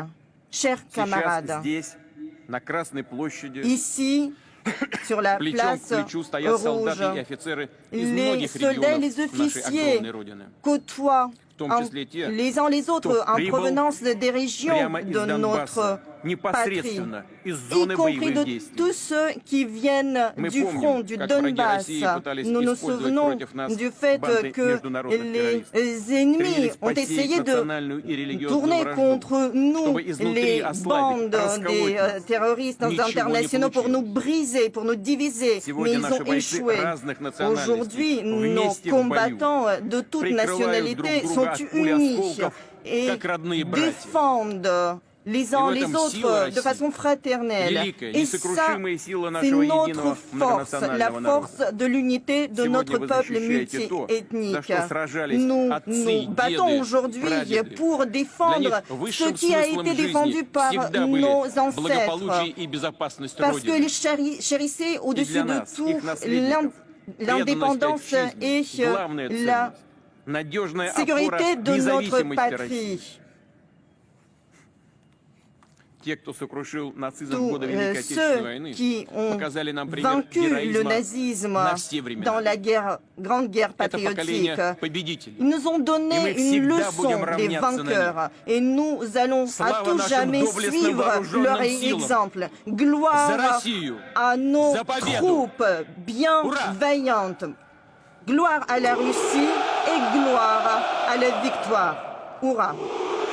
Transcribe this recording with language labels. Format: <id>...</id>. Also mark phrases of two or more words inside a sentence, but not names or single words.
<fr>Chers camarades, ici, sur la place rouge, les soldats et les officiers côtoient les uns les autres en provenance des régions de notre</fr> <ru>непосредственно из</ru> <fr>y</fr> <ru>зоны</ru> <fr>compris</fr> <ru>боевых</ru> <fr>de</fr> <ru>действий.</ru> <fr>tous ceux qui viennent</fr> <ru>Мы</ru> <fr>du</fr> <ru>помним,</ru> <fr>front, du</fr> <ru>как враги</ru> <fr>Donbass.</fr> <ru>России пытались</ru> <fr>Nous nous</fr> <ru>использовать</ru> <fr>souvenons</fr> <ru>против нас</ru> <fr>du fait</fr> <ru>банды</ru> <fr>que</fr> <ru>международных</ru> <fr>les</fr> <ru>террористов.</ru> <fr>ennemis</fr> <ru>Стремились</ru> <fr>ont</fr> <ru>посеять</ru> <fr>essayé de</fr> <ru>национальную и религиозную</ru> <fr>tourner</fr> <ru>вражду,</ru> <fr>contre nous</fr> <ru>чтобы изнутри</ru> <fr>les</fr> <ru>ослабить,</ru> <fr>bandes</fr> <ru>расколоть</ru> <fr>des</fr> <ru>нас.</ru> <fr>terroristes</fr> <ru>Ничего не</ru> <fr>internationaux pour nous</fr> <ru>получилось.</ru> <fr>briser, pour nous diviser. Mais</fr> <ru>Сегодня</ru> <fr>ils</fr> <ru>наши</ru> <fr>ont</fr> <ru>бойцы</ru> <fr>échoué.</fr> <ru>разных национальностей</ru> <fr>Aujourd'hui, nos</fr> <ru>вместе в бою</ru> <fr>combattants de toutes</fr> <ru>прикрывают друг</ru> <fr>nationalités</fr> <ru>друга</ru> <fr>sont</fr> <ru>от пули</ru> <fr>unis</fr> <ru>осколков,</ru> <fr>et</fr> <ru>как родные братья.</ru> <fr>défendent les uns</fr> <ru>в</ru> <fr>les</fr> <ru>этом сила</ru> <fr>autres</fr> <ru>России.</ru> <fr>de façon fraternelle.</fr> <ru>Великая,</ru> <fr>Et ça,</fr> <ru>несокрушимая сила</ru> <fr>c'est</fr> <ru>нашего</ru> <fr>notre</fr> <ru>единого</ru> <fr>force,</fr> <ru>многонационального</ru> <fr>la</fr> <ru>народа.</ru> <fr>force de l'unité de</fr> <ru>Сегодня</ru> <fr>notre</fr> <ru>вы</ru> <fr>peuple</fr> <ru>защищаете то, за</ru> <fr>multiethnique.</fr> <ru>что сражались</ru> <fr>Nous</fr> <ru>отцы,</ru> <fr>nous battons</fr> <ru>деды,</ru> <fr>aujourd'hui</fr> <ru>прадеды.</ru> <fr>pour</fr> <ru>Для</ru> <fr>défendre</fr> <ru>них</ru> <fr>ce</fr> <ru>высшим</ru> <fr>qui a</fr> <ru>смыслом</ru> <fr>été</fr> <ru>жизни</ru> <fr>défendu par</fr> <ru>всегда были</ru> <fr>nos</fr> <ru>благополучие</ru> <fr>ancêtres,</fr> <ru>и безопасность</ru> <fr>parce</fr> <ru>Родины.</ru> <fr>qu'ils chérissaient au-dessus</fr> <ru>для</ru> <fr>de</fr> <ru>нас,</ru> <fr>tout</fr> <ru>их наследников,</ru> <fr>l'indépendance</fr> <ru>преданность</ru> <fr>et</fr> <ru>отчизне, главная</ru> <fr>la</fr> <ru>ценность, надежная</ru> <fr>sécurité</fr> <ru>опора</ru> <fr>de notre</fr> <ru>независимости России.</ru> <fr>patrie.</fr> <ru>Те, кто сокрушил нацизм в</ru> <fr>Tous</fr> <ru>годы Великой Отечественной</ru> <fr>ceux</fr> <ru>войны,</ru> <fr>qui ont</fr> <ru>показали нам пример</ru> <fr>vaincu le</fr> <ru>героизма</ru> <fr>nazisme</fr> <ru>на все времена.</ru> <fr>dans la grande guerre</fr> <ru>Это</ru> <fr>patriotique.</fr> <ru>поколение победителей.</ru> <fr>Ils nous ont Et donné</fr> <ru>мы</ru> <fr>une</fr> <ru>всегда будем</ru> <fr>leçon des</fr> <ru>равняться на</ru> <fr>vainqueurs et nous allons à</fr> <ru>Слава</ru> <fr>tout</fr> <ru>нашим</ru> <fr>jamais</fr> <ru>доблестным</ru> <fr>suivre</fr> <ru>вооруженным</ru> <fr>leur</fr> <ru>силам.</ru> <fr>exemple.</fr> <ru>За</ru> <fr>Gloire</fr> <ru>Россию!</ru> <fr>à nos</fr> <ru>За победу!</ru> <fr>troupes bien</fr> <ru>Ура!</ru> <fr>vaillantes. Gloire à la Russie et gloire à la victoire. Hurrah!</fr>